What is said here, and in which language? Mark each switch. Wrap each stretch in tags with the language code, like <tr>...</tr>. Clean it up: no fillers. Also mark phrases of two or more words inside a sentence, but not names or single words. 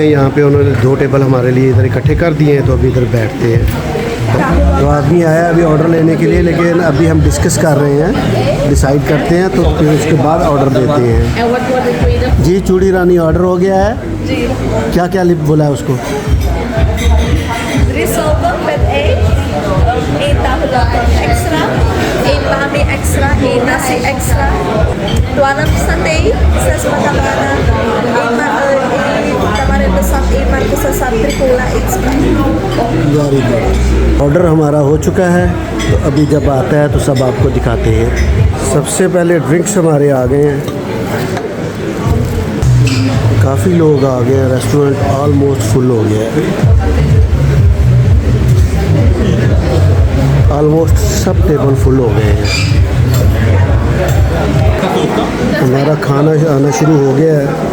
<hi>यहाँ पे उन्होंने 2 टेबल हमारे लिए इधर इकट्ठे कर दिए हैं, तो अभी इधर बैठते हैं। तो आदमी आया अभी ऑर्डर लेने के लिए, लेकिन अभी हम डिस्कस कर रहे हैं, डिसाइड करते हैं, तो फिर उसके बाद ऑर्डर देते हैं। जी चूड़ी रानी ऑर्डर हो गया है जी। क्या क्या लिप बोला है उसको?</hi> <nl>Risotto met één tafel extra, 1 bami extra, 1 nasi extra, 12 satay, 6 macarona, 1 tamarin besar, 1 marco sesat tricola extra.</nl> <en>Very good.</en> <hi>ऑर्डर हमारा हो चुका है, तो अभी जब आता है तो सब आपको दिखाते हैं। सबसे पहले ड्रिंक्स हमारे आ गए हैं, काफ़ी लोग आ गए हैं,</hi> <en>restaurant almost full</en> <hi>हो गया है। ऑलमोस्ट सब</hi> <en>table full</en> <hi>हो गए हैं। हमारा खाना आना शुरू हो गया है।</hi>